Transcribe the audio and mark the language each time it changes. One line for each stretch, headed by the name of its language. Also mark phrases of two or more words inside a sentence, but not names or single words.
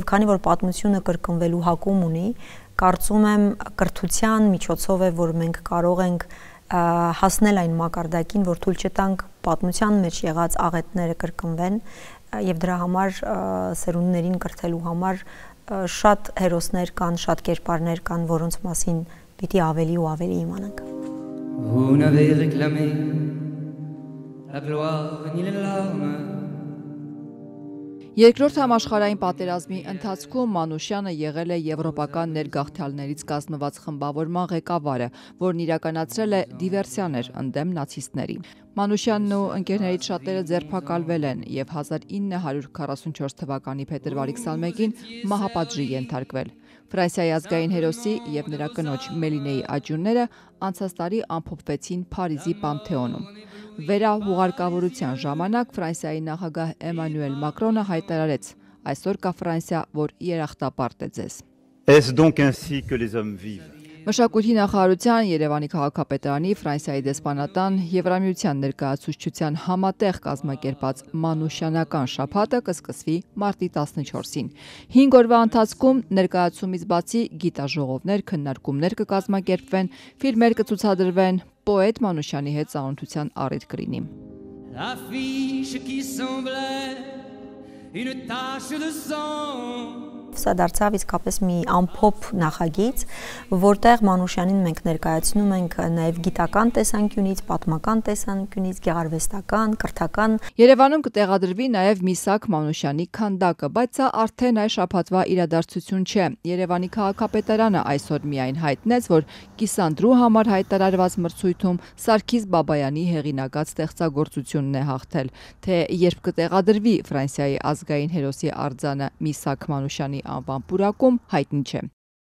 Armenian: քանի որ պատմությունը կրկնվելու հակում ունի, կարծում եմ կրթության միջոցով է, որ մենք կարող ենք հասնել այն մակարդակին, որ թույլ չտանք պատմության մեջ եղած աղետները կրկնվեն, եւ դրա համար սերունդներին կրթելու համար շատ հերոսներ կան, շատ կերպարներ կան, որոնց մասին պիտի ավելի ու ավելի իմանանք։
French: Vous n'avez réclamé la gloire ni les larmes.
Armenian: Երկրորդ համաշխարհային պատերազմի ընթացքում Մանուշյանը եղել է եվրոպական ներգաղթյալներից կազմված խմբավորման ղեկավարը, որն իրականացրել է դիվերսիաներ ընդդեմ նացիստների։ Մանուշյանն ու ընկերներից շատերը ձերբակալվել են և 1944 թվականի փետրվարի 21-ին մահապատժի ենթարկվել։ Ֆրանսիայի ազգային հերոսի և նրա կնոջ Մելինեի աճյունները անցած տարի ամփոփվեցին Փարիզի Պանթեոնում։ Վերահուղարկավորության ժամանակ Ֆրանսիայի նախագահ Էմանուել Մակրոնը հայտարարեց. «Այսօր կա Ֆրանսիա, որ երախտապարտ է ձեզ»։
French: Est-ce donc ainsi que les hommes vivent?
Armenian: Մշակույթի նախարարության, Երևանի քաղաքապետարանի, Ֆրանսիայի դեսպանատան, Եվրամիության ներկայացուցչության համատեղ կազմակերպած Մանուշյանական շաբաթը կսկսվի մարտի 14-ին։ 5 օրվա ընթացքում ներկայացումից բացի գիտաժողովներ, քննարկումներ կկազմակերպվեն, ֆիլմեր կցուցադրվեն, պոետ Մանուշյանի հետ ծանոթության առիթ կլինի։
French: L'affiche qui semblait une tache de sang.
Armenian: Սա դարձավ իսկապես մի ամփոփ նախագիծ, որտեղ Մանուշյանին մենք ներկայացնում ենք նաև գիտական տեսանկյունից, պատմական տեսանկյունից, գեղարվեստական, կրթական։ Երևանում կտեղադրվի նաև Միսակ Մանուշյանի քանդակը, բայց սա արդեն այս շաբաթվա իրադարձություն չէ։ Երևանի քաղաքապետարանը այսօր միայն հայտնեց, որ կիսանդրու համար հայտարարված մրցույթում Սարգիս Բաբայանի հեղինակած ստեղծագործությունն է հաղթել, թե երբ կտեղադրվի Ֆրանսիայի ազգային հերոսի արձանը Միսակ Մանուշյանի անվան պուրակում հայտնի չէ։